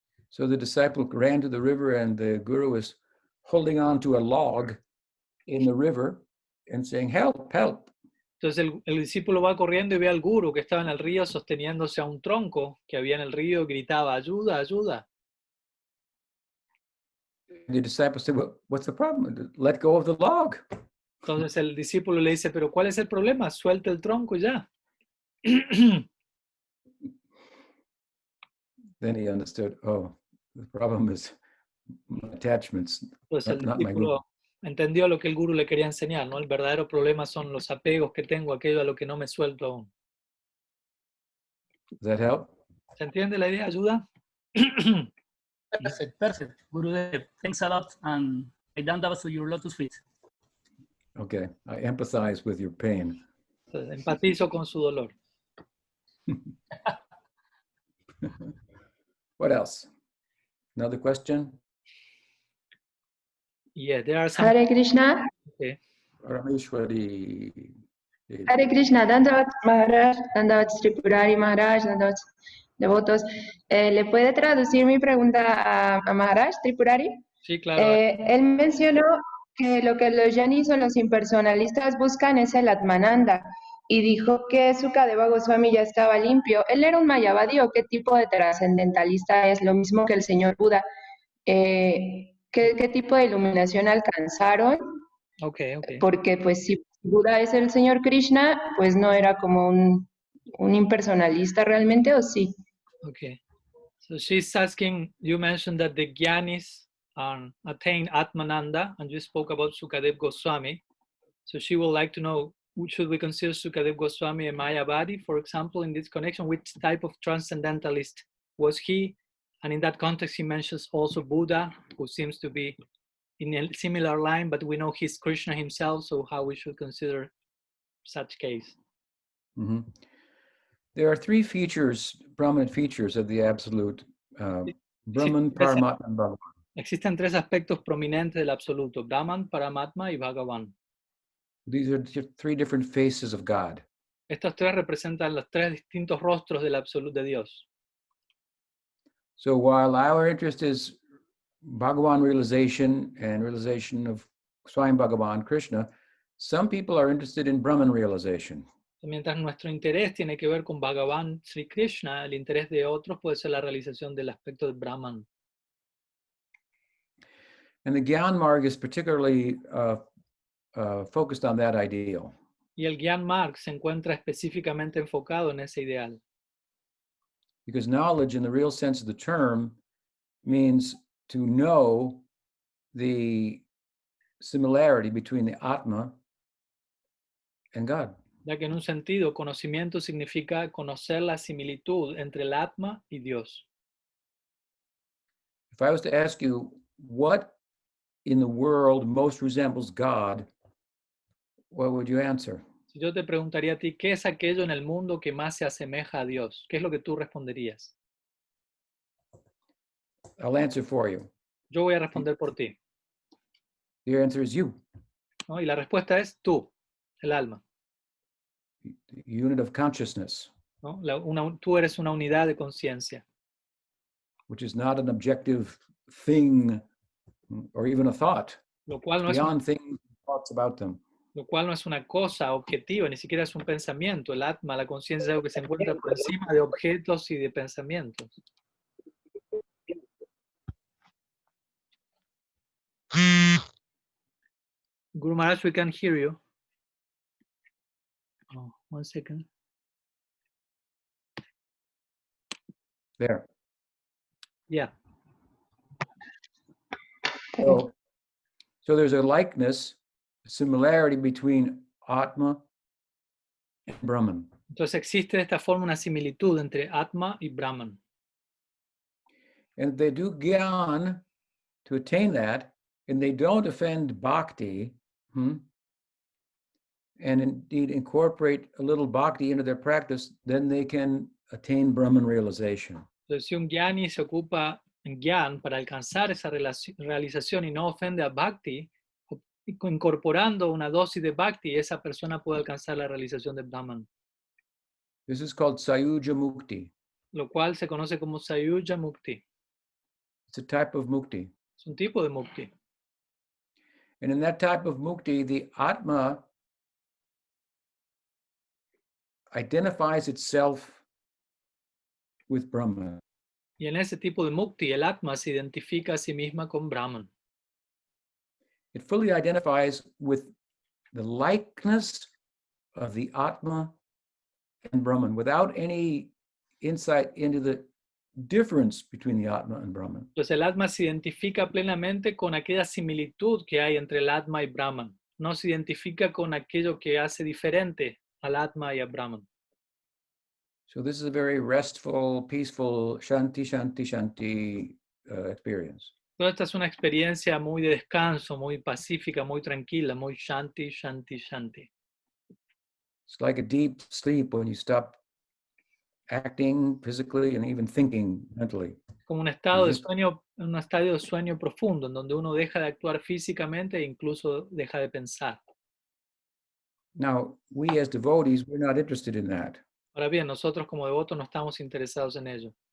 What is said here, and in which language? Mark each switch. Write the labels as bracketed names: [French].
[English] So the disciple ran to the river, and the guru was holding on to a log in the river and saying, help, help. [Spanish] Entonces el discípulo va corriendo y ve al guru que estaba en el río sosteniéndose a un tronco que había en el río y gritaba, ayuda, ayuda. [English] The disciple said, well, what's the problem? Let go of the log. [Spanish] Entonces el discípulo le dice, pero ¿cuál es el problema? Suelta el tronco y ya. [English] Then he understood, oh, the problem is my attachments. [Spanish] Entonces el discípulo entendió lo que el guru le quería enseñar, ¿no? El verdadero problema son los apegos que tengo, aquello a lo que no me suelto aún. [English] Does that help? [Spanish] ¿Se entiende la idea? ¿Ayuda? [English] Perfect. Gurudev, thanks a lot, and I dandavas to your lotus feet. Okay, I empathize with your pain. [Spanish] Entonces, empatizo con su dolor. [English] What else? Another question? Yeah, there are some... Hare Krishna. Okay. Parameshwari. [Spanish] Hare Krishna. Dandavat Maharaj, Dandavat Tripurari Maharaja, Dandavat devotos. ¿Le puede traducir mi pregunta a Maharaj, Tripurari? Sí, claro. Él mencionó que lo que los yanis o los impersonalistas buscan es el Atmananda, y dijo que Sukadeva Goswami ya estaba limpio. ¿Él era un mayavadi o qué tipo de trascendentalista es? Lo mismo que el señor Buda. ¿Qué tipo de iluminación alcanzaron? [English] Okay. [Spanish] Porque pues si Buda es el señor Krishna, pues no era como un impersonalista realmente, ¿o sí? [English] Okay. So she's asking, you mentioned that the Gyanis attained Atmananda, and you spoke about Sukadeva Goswami. So she would like to know, should we consider Sukadeva Goswami a Mayavadi, for example, in this connection? Which type of transcendentalist was he? And in that context, he mentions also Buddha, who seems to be in a similar line, but we know he's Krishna himself, so how we should consider such case? Mm-hmm. There are three features, prominent features of the absolute Brahman, Paramatma, and Bhagavan. [Spanish] Existen tres aspectos prominentes del absoluto: Brahman, Paramatma y Bhagavan. [English] These are three different faces of God. [Spanish] Estos tres representan los tres distintos rostros del absoluto de Dios. [English] So while our interest is Bhagavan realization and realization of Swayam Bhagavan, Krishna, some people are interested in Brahman realization. [Spanish] Mientras nuestro interés tiene que ver con Bhagavan Sri Krishna, el interés de otros puede ser la realización del aspecto de Brahman. [English] And the Gyan Marg is particularly focused on that ideal. [Spanish] Y el Gyan Marg se encuentra específicamente enfocado en ese ideal. [English] Because knowledge in the real sense of the term means to know the similarity between the Atma and God. [Spanish] Ya que en un sentido, conocimiento significa conocer la similitud entre el Atma y Dios. [English] If I was to ask you what in the world most resembles God, what would you answer? [Spanish] Si yo te preguntaría a ti, ¿qué es aquello en el mundo que más se asemeja a Dios? ¿Qué es lo que tú responderías? [English] I'll answer for you. [Spanish] Yo voy a responder por ti, [English] The answer is you, [Spanish] ¿no? Y la respuesta es tú, el alma, [English] the unit of consciousness, [Spanish] ¿no? Tú eres una unidad de conciencia, [English] which is not an objective thing or even a thought, [Spanish] lo cual no [English] beyond things, thoughts about them. [Spanish] es una cosa objetiva, ni siquiera es un pensamiento. El atma, la conciencia, es algo que se encuentra por encima de objetos y de pensamientos. [English] Guru Maharaj, we can hear you. Oh, 1 second. There. Yeah. So there's a likeness, a similarity between Atma and Brahman. [Spanish] Entonces existe de esta forma una similitud entre Atma y Brahman. [English] And they do Gyan to attain that, and they don't offend Bhakti, and indeed incorporate a little Bhakti into their practice, then they can attain Brahman realization. [Spanish] Entonces, si un Gyani se ocupa en Gyan para alcanzar esa realización y no ofende a Bhakti, incorporando una dosis de Bhakti, esa persona puede alcanzar la realización de Brahman. [English] This is called Sayuja Mukti. [Spanish] Lo cual se conoce como Sayuja Mukti. [English] It's a type of Mukti. [Spanish] Es un tipo de Mukti. [English] And in that type of Mukti, the Atma identifies itself with Brahman. [Spanish] Y en ese tipo de Mukti, el Atma se identifica a sí misma con Brahman. [English] It fully identifies with the likeness of the Atma and Brahman without any insight into the difference between the Atma and Brahman. [Spanish] Entonces el Atma se identifica plenamente con aquella similitud que hay entre el Atma y Brahman. No se identifica con aquello que hace diferente al Atma y a Brahman. [English] So this is a very restful, peaceful, shanti, shanti, shanti experience. [Spanish] Toda esta es una experiencia muy de descanso, muy pacífica, muy tranquila, muy shanti, shanti, shanti. [English] It's like a deep sleep when you stop acting physically and even thinking mentally. [Spanish] Como un estado de sueño, un estadio de sueño profundo, en donde uno deja de actuar físicamente e incluso deja de pensar. [English] Now, we as devotees, we're not interested in that. [Spanish] Ahora bien, nosotros como devotos no estamos interesados en ello.